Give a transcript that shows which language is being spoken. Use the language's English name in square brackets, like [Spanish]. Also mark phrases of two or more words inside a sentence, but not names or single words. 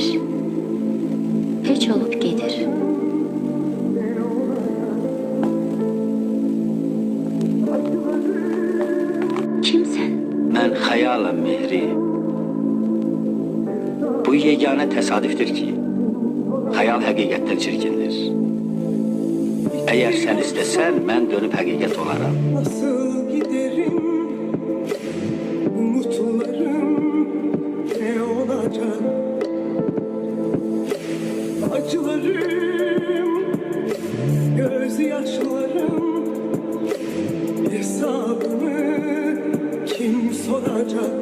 [Azerbaijani] Heç olub gedir. Kimsən? Mən xəyalım Mehri. Bu yeganə təsadüfdür ki, xəyal həqiqətdən çirkindir. Əgər sən istəsən, mən dönüb həqiqət olaram. [Turkish] Nasıl giderim, umutlarım ne olacak? Acılarım, gözyaşlarım, hesabını kim soracak?